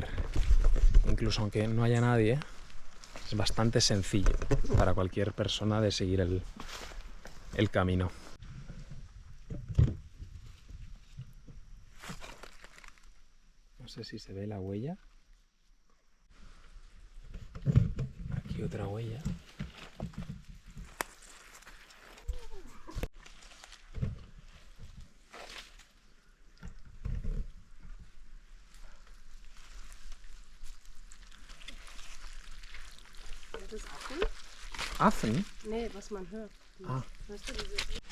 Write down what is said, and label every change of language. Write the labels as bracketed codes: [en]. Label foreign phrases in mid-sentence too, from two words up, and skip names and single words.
[es] Incluso aunque no haya nadie, es bastante sencillo para cualquier persona de seguir el camino. No sé si se ve la huella. Aquí otra huella. [de] Ist das Affen? ¿Affen? Nee, was man hört. Ah. Weißt du, diese...